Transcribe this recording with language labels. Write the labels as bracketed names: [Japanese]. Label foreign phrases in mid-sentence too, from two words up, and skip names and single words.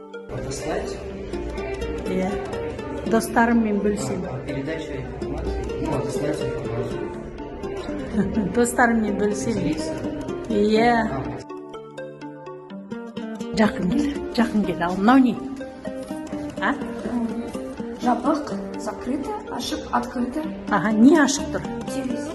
[Russian] Отослать? [Kazakh] Иә. Достарыммен бөлісемін. [Russian] Передача информации. Ну, отослать информацию. [Kazakh] Достарыммен бөлісемін. [Russian] Делиться. [Kazakh] Иә. Жақын кел. Ал мынау не? А? Жабық, закрыто, ашық, открыто. Аха, не ашық тұр? Терезе.